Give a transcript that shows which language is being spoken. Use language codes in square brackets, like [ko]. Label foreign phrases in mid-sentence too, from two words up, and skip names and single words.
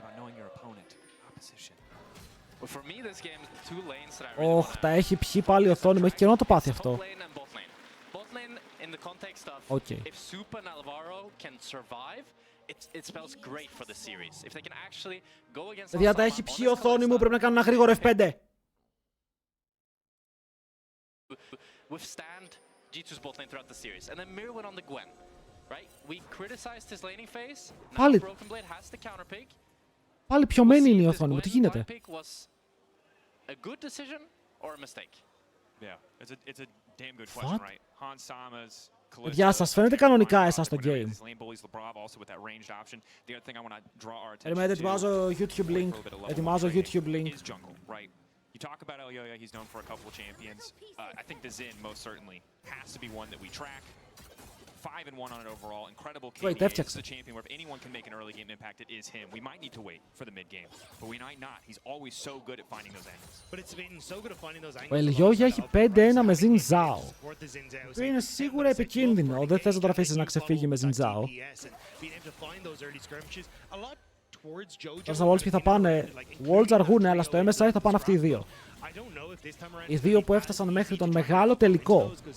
[el] Ωχ, τα έχει πιει πάλι η οθόνη μου. Έχει καιρό να το πάθει αυτό. Οκ. Παιδιά, τα έχει πιει η οθόνη μου. Πρέπει να κάνω ένα γρήγορο F5. [en] Withstand G2's bot lane throughout the series, and then mirror went on the Gwen, right? We criticized his laning phase. Now Broken Blade has the counter pick. [el] Πάλι πιωμένη είναι η οθόνη μου. Τι γίνεται? [en] A good decision or a mistake? Yeah, it's a damn good question, right? Han Sama's. [el] Παιδιά, σας φαίνεται κανονικά εσάς το game? Περιμένετε, ετοιμάζω YouTube link. Ετοιμάζω YouTube link. [en] You talk about Elyoya, he's known for a couple of champions. I think the Xin most certainly has to be one that we track. 5-1 on it overall. Incredible KDA. This is a champion where if anyone can make an early game impact, it is him. We might need to wait for the mid game, but we might not. He's always so good at finding those angles. But it's been so good at finding those angles. [el] Ο Elyoya έχει 5-1 με Xin Zhao. Είναι σίγουρα επικίνδυνο. Δεν θες να τον αφήσεις να ξεφύγει με Xin Zhao. Στα Worlds θα πάνε. Worlds αργούνε, αλλά στο MSI θα πάνε αυτοί οι δύο. Οι δύο που έφτασαν μέχρι τον μεγάλο τελικό.